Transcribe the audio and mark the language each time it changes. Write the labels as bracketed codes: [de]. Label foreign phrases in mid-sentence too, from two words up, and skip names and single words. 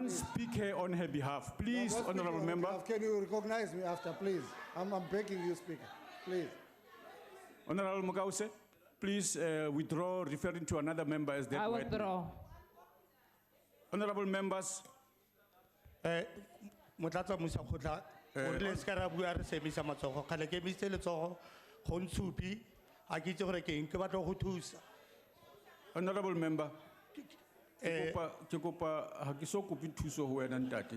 [en] please. speak here on her behalf. Please, I'm not speaking honorable on member. behalf. Can you recognize me after, please? I'm begging you, Speaker. Please. Honorable Mogause, please withdraw, referring to another member as that I white man. withdraw. Honorable members, [tn] Motlatsa Musakotla, o rile se ka ra bua re se emisa matsogo, kgale ke emisitse letsogo go ntshupi, a ke itse gore ke eng ke batla go thusa. [en] honorable member, [tn] ke kopa ha ke so kope thuso ho wena ntate.